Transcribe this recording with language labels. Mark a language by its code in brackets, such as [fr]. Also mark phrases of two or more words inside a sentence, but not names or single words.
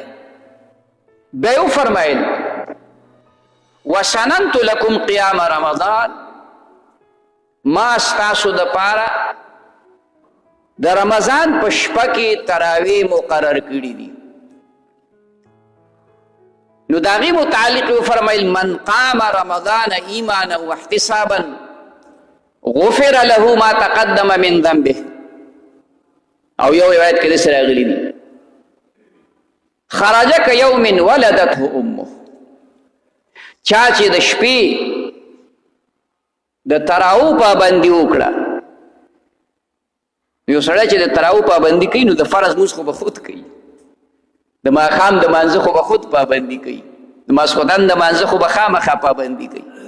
[ps] بیا یې وفرمایل [ar] وسننت لکم قیام رمضان [ps] ما ستاسو دپاره د رمضان په شپه کې تراویح مقرر کړي دي. نو داغي متعلق فرمایل [ar] من قام رمضان ایمانا واحتسابا غفر له ما تقدم من ذنبه. [ps] او یو روایت کې سره غلي دي [ar] خرج كيوم ولدته امه. [ps] چا چې د شپې د تراو پابندي وکړه یو سړی چې د تراو پابندي کوي نو د فرض مونځ خو به خود کوي د ماښام د مانځه خو به خود پابندي کوي د ماسخوتن د مانځه خو به خامخا پابندي کوي.